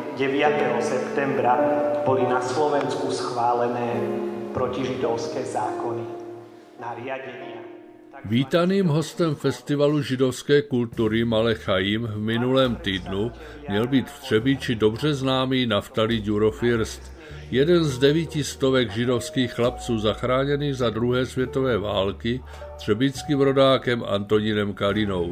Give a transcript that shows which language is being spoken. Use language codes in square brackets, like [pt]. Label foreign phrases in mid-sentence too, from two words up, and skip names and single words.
[sk] septembra boli na Slovensku schválené protižidovské zákony, nariadenia. [cs] Vítaným hostem festivalu židovské kultury Malé Chaim v minulém týdnu měl být v Třebíči dobře známý Naftali Ďuro-First, jeden z 900 židovských chlapců zachráněných za druhé světové války třebíckým rodákem Antonínem Kalinou.